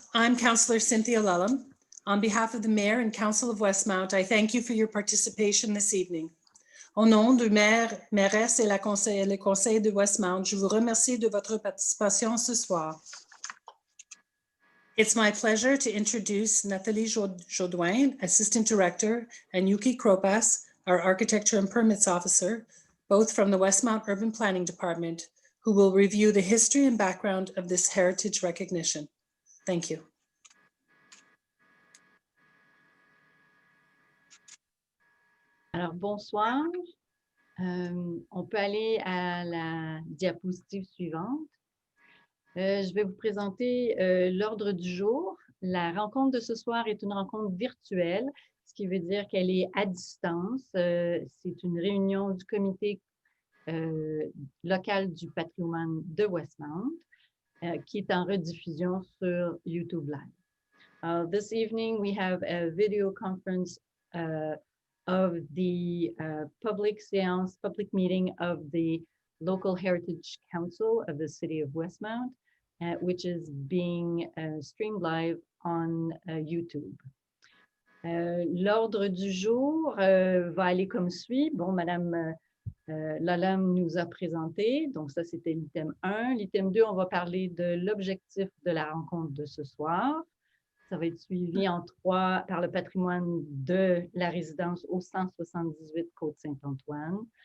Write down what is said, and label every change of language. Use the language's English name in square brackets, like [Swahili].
[English] I'm Councillor Cynthia Lellam. On behalf of the Mayor and Council of Westmount, I thank you for your participation this evening. [French] Au nom du maire, mairesse et le conseil de Westmount, je vous remercie de votre participation ce soir. [English] It's my pleasure to introduce Nathalie Jodoin, Assistant Director, and Yuki Kropas, our Architecture and Permits Officer, both from the Westmount Urban Planning Department, who will review the history and background of this heritage recognition. Thank you. [French] Alors, bonsoir. On peut aller à la diapositive suivante. Je vais vous présenter l'ordre du jour. La rencontre de ce soir est une rencontre virtuelle, ce qui veut dire qu'elle est à distance. C'est une réunion du comité local du patrimoine de Westmount qui est en rediffusion sur YouTube Live. [English] This evening, we have a video conference of the public meeting of the Local Heritage Council of the City of Westmount, which is being streamed live on YouTube. [French] L'ordre du jour va aller comme suit. Bon, Madame Lellam nous a présenté, donc ça c'était l'item 1. L'item 2, on va parler de l'objectif de la rencontre de ce soir. Ça va être suivi en 3 par le patrimoine de la résidence au 178 Côte-Saint-Antoine.